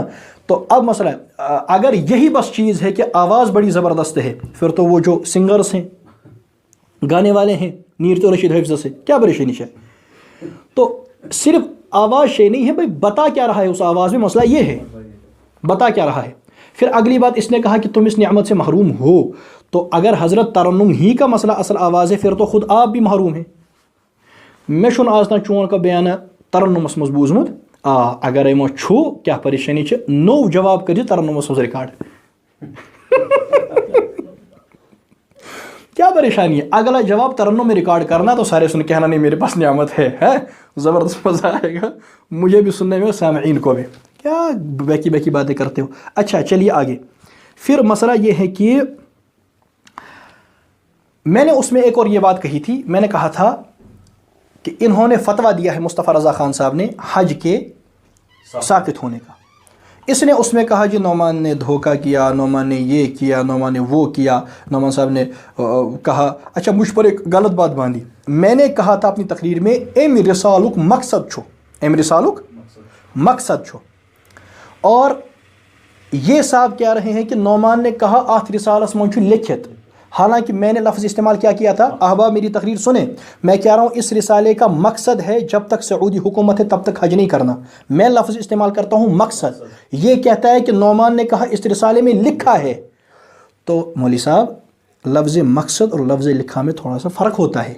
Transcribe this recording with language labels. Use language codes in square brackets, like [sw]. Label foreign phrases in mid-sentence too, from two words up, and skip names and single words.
[ur] تو اب مسئلہ ہے اگر یہی بس چیز ہے کہ آواز بڑی زبردست ہے, پھر تو وہ جو سنگرز ہیں, گانے والے ہیں, نیرت و رشید حفظ سے کیا پریشانی ہے. تو صرف آواز شے نہیں ہے بھائی, بتا کیا رہا ہے اس آواز میں, مسئلہ یہ ہے بتا کیا رہا ہے. پھر اگلی بات اس نے کہا کہ تم اس نعمت سے محروم ہو, تو اگر حضرت ترنم ہی کا مسئلہ اصل آواز ہے پھر تو خود آپ بھی محروم ہیں. [ks] میں چھن آز تان چون کا بیانہ ترنمس مز بوزمت, اگر ایمو چھو کیا پریشانی چھ, نو جواب کر ترنمس مز ریکارڈ. [ur] کیا پریشانی ہے, اگلا جواب ترنم میں ریکارڈ کرنا تو سارے سن کہنا نہیں میرے پاس نعمت ہے, زبردست مزہ آئے گا مجھے بھی سننے میں, سامعین کو بھی. کیا بیکی باتیں کرتے ہو. اچھا چلیے آگے. پھر مسئلہ یہ ہے کہ میں نے اس میں ایک اور یہ بات کہی تھی, میں نے کہا تھا کہ انہوں نے فتویٰ دیا ہے مصطفیٰ رضا خان صاحب نے حج کے ساقط ہونے کا. اس نے اس میں کہا جی نعمان نے دھوکہ کیا, نعمان نے یہ کیا, نعمان نے وہ کیا. نعمان صاحب نے کہا, اچھا مجھ پر ایک غلط بات باندھی. میں نے کہا تھا اپنی تقریر میں [ks] ایم رسالک مقصد چھو, ایم رسالک مقصد چھو, [ur] اور یہ صاحب کہہ رہے ہیں کہ نعمان نے کہا [ks] آتھ رسالس من چھو لکھت, [ur] حالانکہ میں نے لفظ استعمال کیا تھا. احباب میری تقریر سنیں, میں کہہ رہا ہوں اس رسالے کا مقصد ہے جب تک سعودی حکومت ہے تب تک حج نہیں کرنا. میں لفظ استعمال کرتا ہوں مقصد. یہ کہتا ہے کہ نعمان نے کہا اس رسالے میں لکھا ہے. تو مولوی صاحب لفظ مقصد اور لفظ لکھا میں تھوڑا سا فرق ہوتا ہے.